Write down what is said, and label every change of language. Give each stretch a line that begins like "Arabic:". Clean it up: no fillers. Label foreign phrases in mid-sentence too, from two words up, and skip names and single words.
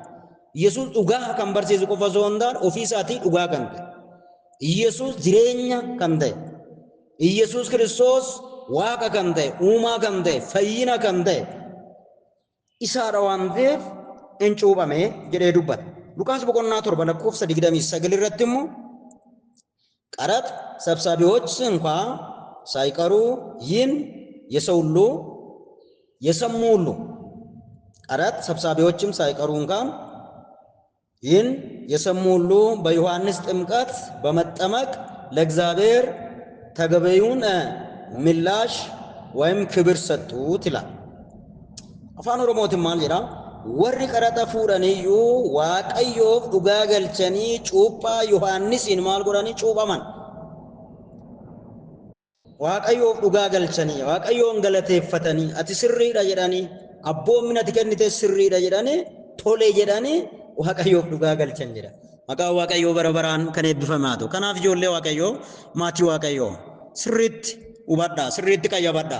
Oromo: Yesuus dhugaa kan barsiisu qofa osoo hin taane ofii isaatii dhugaa kan ta'e. Yesuus jireenya kan ta'e. Yesuus Kiristoos waaqa kan ta'e, uumaa kan ta'e, fayyina kan ta'e. Isaadha waan ta'eef hin cuuphame jedhee dubbata. Luqaas boqonnaa 7 lakkoofsa 29 irratti immoo
Amharic: ቀረጥ ሰብሳቢዎች እንኳ ሳይቀሩ ይህን የሰው ሁሉ የሰሙ ሁሉ ቀረጥ ሰብሳቢዎችም ሳይቀሩ እንኳን ይህን የሰሙ ሁሉ በዮሐንስ ጥምቀት በመጠመቅ ለእግዚአብሔር ተገቢውን ምላሽ ወይም ክብር ሰጡት ይላል።
Oromo: Afaan Oromootiin maal jedha warri qaraxa fudhaniiyyuu Waaqayyoof dhugaa galchanii cuuphaa Yohaannisiin maal godhanii cuuphaman waaqayyoof dhugaa galchanii waaqayyoon galateeffatanii ati sirriidha jedhanii abboommina ati kennite sirriidha jedhanii tole jedhanii waaqayyoof dhugaa galchan jedha. Maqaan waaqayyoo bara baraan kan eebbifamaa ta'u. Kanaaf ijoollee waaqayyoo maatii waaqayyoo sirriitti hubadhaa, sirriitti qayyabadhaa.